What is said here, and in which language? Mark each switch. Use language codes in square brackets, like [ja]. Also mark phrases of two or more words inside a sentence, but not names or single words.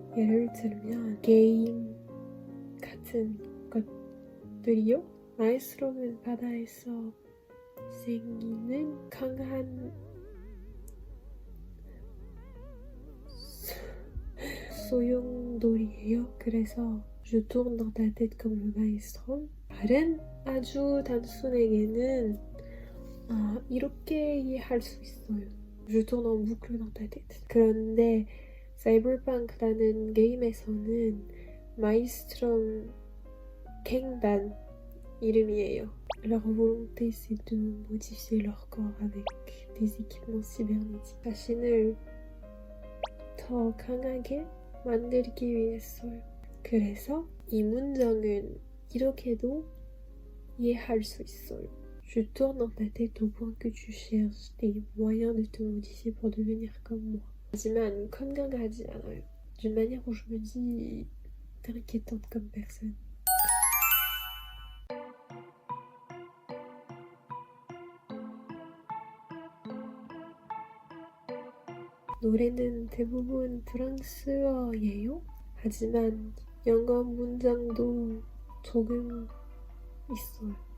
[ko] 예를 들면 게임 같은 것들이요. 마에스트로는 바다에서 생기는 강한 소용돌이에요. [fr] 그래서 Je tourne dans ta tête comme le maelstrom. [ko] 말은 아주 단순하게는 이렇게 이해할 수 있어요. [fr] Je tourne en boucle dans ta tête. [ko] 그런데 사이버펑크라는 게임에서는 마이스트롬 갱단 이름이에요. [fr] Leur volonté c'est de modifier leur corps avec des équipements cybernétiques. [ko] 자신을 더 강하게 만들기 위해서요. 그래서 이 문장은 이렇게도 이해할 수 있어요. [fr] Je tourne dans ta tête au point que tu cherches des moyens de te modifier pour devenir comme moi. [ko] 하지만 건강하지 않아요. [fr] D'une manière où je me dis t'es inquiétante comme personne. [ko] 노래는 대부분 프랑스어예요. 하지만 영어 문장도 조금 있어요.